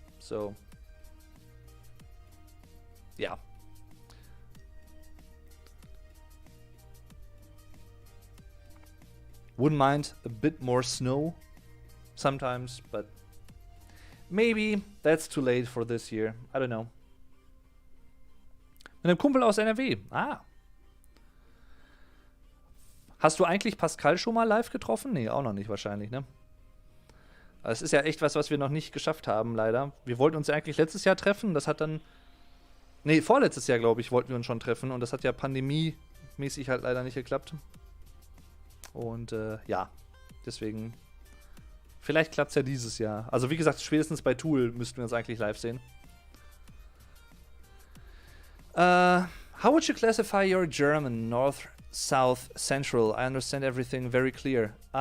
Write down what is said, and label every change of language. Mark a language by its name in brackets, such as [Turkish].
[English] So, yeah. Wouldn't mind a bit more snow sometimes, but maybe that's too late for this year. I don't know. [German] Mit einem Kumpel aus NRW. Ah. Hast du eigentlich Pascal schon mal live getroffen? Nee, auch noch nicht wahrscheinlich, ne? Es ist ja echt was wir noch nicht geschafft haben, leider. Wir wollten uns ja eigentlich letztes Jahr treffen. Das hat dann. Nee, vorletztes Jahr, glaube ich, wollten wir uns schon treffen. Und das hat ja pandemiemäßig halt leider nicht geklappt. Und ja, deswegen. Vielleicht klappt es ja dieses Jahr. Also wie gesagt, spätestens bei Tool müssten wir uns eigentlich live sehen. [English] How would you classify your German? North, South, Central? I understand everything very clear.